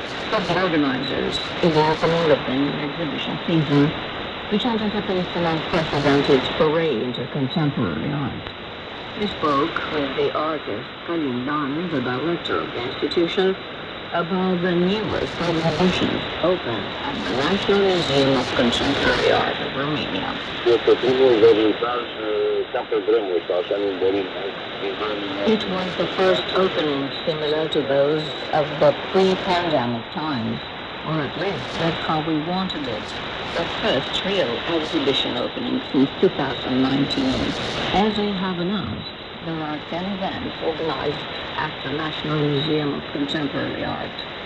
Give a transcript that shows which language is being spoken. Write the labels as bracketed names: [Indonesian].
[English] The organizers, in the opening of the new exhibition season, which anticipates an unprecedented foray into contemporary art, we spoke with the artist Călin Dan, the director of the institution, about the newest exhibitions open at the National Museum of Contemporary Art of Romania. [Romanian] Este primul vernissaj ca pe vremuri, sau așa ne dorim. [English] It was the first opening similar to those of the pre-pandemic times, or at least that's how we wanted it. The first real exhibition opening since 2019. As we have announced, there are 10 events organized at the National Museum of Contemporary Art.